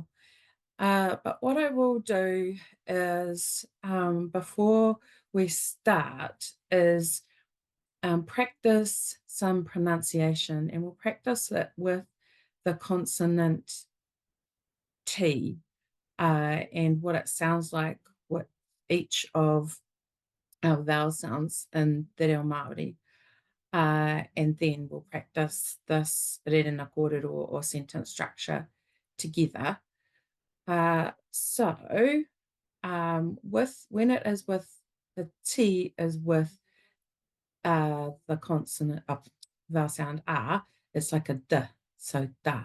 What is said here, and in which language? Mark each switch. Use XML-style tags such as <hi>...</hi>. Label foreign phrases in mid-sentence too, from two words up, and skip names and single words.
<en>But what I will do is, before we start, is practice some pronunciation, and we'll practice it with the consonant T and what it sounds like with each of our vowel sounds in Te Reo Māori. And then we'll practice this</en> <mi>rerena kōrero</mi> <en>or sentence structure together. So when it is with the T is with the consonant of vowel sound A, it's like a D, so da.</en>